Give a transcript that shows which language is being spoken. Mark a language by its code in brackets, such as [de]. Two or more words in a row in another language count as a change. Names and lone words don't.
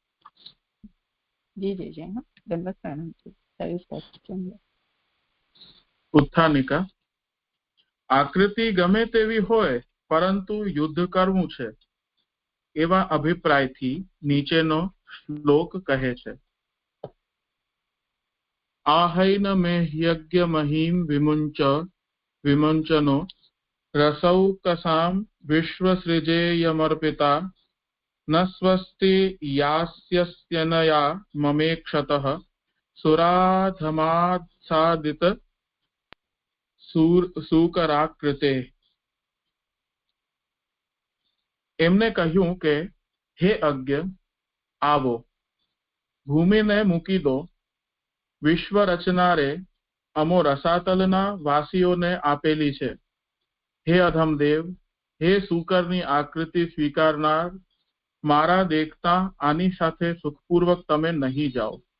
[gu] જી જી જી ધન્યવાદ સાહેબ. ઉત્થાનિકા. આકૃતિ ગમે તેવી હોય પરંતુ યુદ્ધ કરવું છે એવા અભિપ્રાયથી નીચેનો શ્લોક કહે છે. [sa] आहैन मे ह्यज्ञ महीम विमुंचनो रसौकसाम विश्वसृजेयमर्पिता न स्वस्ति यास्यस्यनया ममेक्षतः सुराधमात्सादित सूकराकृते. [gu] એમને કહ્યું કે હે અજ્ઞ, આવો, ભૂમિને મૂકી દો. વિશ્વ રચનારે અમો રસાતલના વાસીઓને આપેલી છે. હે અધમદેવ, હે સૂકરની આકૃતિ સ્વીકારનાર, મારા દેખતા આની સાથે સુખપૂર્વક તમે નહીં જાઓ.